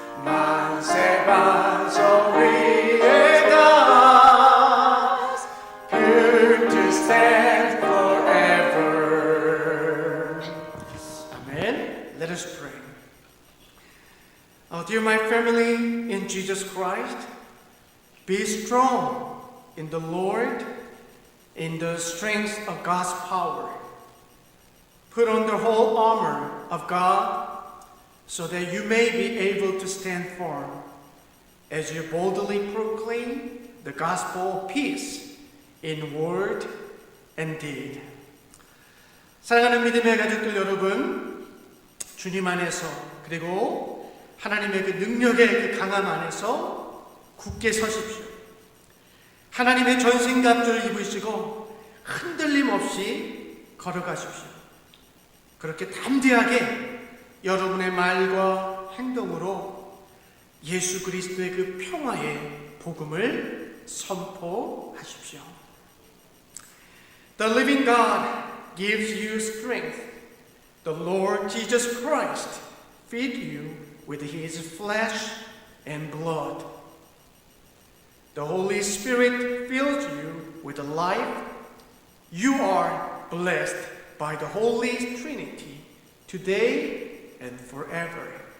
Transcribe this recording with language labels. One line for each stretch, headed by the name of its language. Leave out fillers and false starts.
Korean: 만세 반석 위에 다
English: built to stand forever. Amen. Let us pray. Dear my family in Jesus Christ, be strong in the Lord, in the strength of God's power. Put on the whole armor of God so that you may be able to stand firm as you boldly proclaim the gospel of peace in word and deed.
Korean: 사랑하는 믿음의 가족들 여러분, 주님 안에서 그리고 하나님의 그 능력의 그 강함 안에서 굳게 서십시오. 하나님의 전신갑주를 입으시고 흔들림 없이 걸어가십시오. 그렇게 담대하게 여러분의 말과 행동으로 예수 그리스도의 그 평화의 복음을 선포하십시오.
English: The living God gives you strength. The Lord Jesus Christ feed you with His flesh and blood. The Holy Spirit fills you with life. You are blessed by the Holy Trinity today and forever.